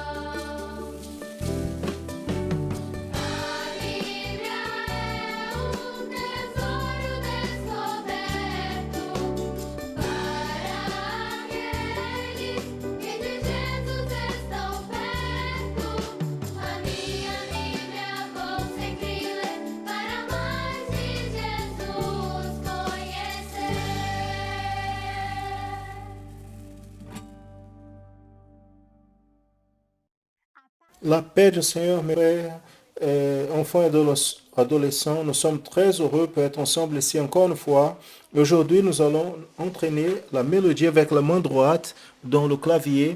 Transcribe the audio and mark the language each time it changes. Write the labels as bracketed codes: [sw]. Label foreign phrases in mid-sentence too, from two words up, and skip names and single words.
[pt] A Bíblia é um tesouro descoberto para aqueles que de Jesus estão perto. A minha Bíblia vou sempre ler para mais de Jesus conhecer. [fr] La paix du Seigneur, mes frères, enfants et adolescents, nous sommes très heureux pour être ensemble ici encore une fois. Aujourd'hui, nous allons entraîner la mélodie avec la main droite dans le clavier.